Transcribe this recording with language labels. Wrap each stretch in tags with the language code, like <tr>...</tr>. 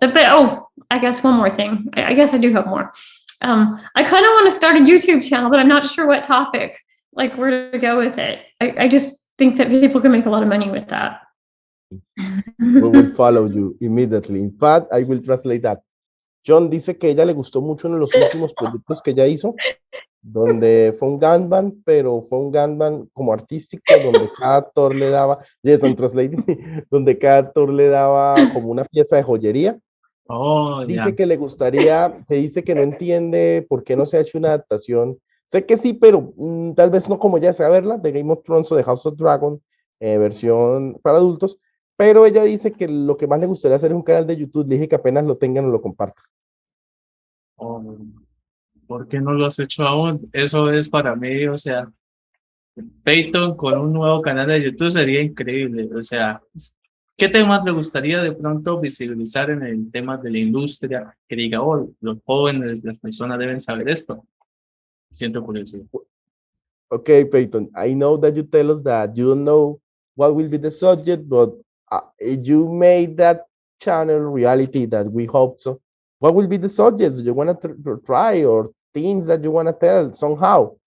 <en>But I guess one more thing. I guess I do have more. I kind of want to start a YouTube channel, but I'm not sure what topic, like where to go with it. I just think that people can make a lot of money with that. We will follow you immediately. In fact, I will translate that.</en> <es>John dice que a ella le gustó mucho uno de los últimos proyectos que ella hizo, donde fue un gangbang, pero fue un gangbang como artístico, donde cada actor le daba,</es> <en>yes, I'm translating,</en> <es>donde cada actor le daba como una pieza de joyería. Oh, dice</es> <en>yeah.</en> <es>que le gustaría, que dice que no entiende por qué no se ha hecho una adaptación. Sé que sí, pero tal vez no como ya sea verla, de Game of Thrones o de House of Dragon, versión para adultos, pero ella dice que lo que más le gustaría hacer es un canal de YouTube. Le dije que apenas lo tengan, lo comparta. Oh. ¿Por qué no lo has hecho aún? Eso es para mí, o sea, Payton con un nuevo canal de YouTube sería increíble. O sea, ¿qué temas le gustaría de pronto visibilizar en el tema de la industria? Que diga, oh, los jóvenes, las personas deben saber esto. Siento curiosidad.</es> <en>Okay, Peyton, I know that you tell us that you don't know what will be the subject, but you made that channel reality that we hope so. What will be the subjects you want to try or things that you want to tell somehow?</en>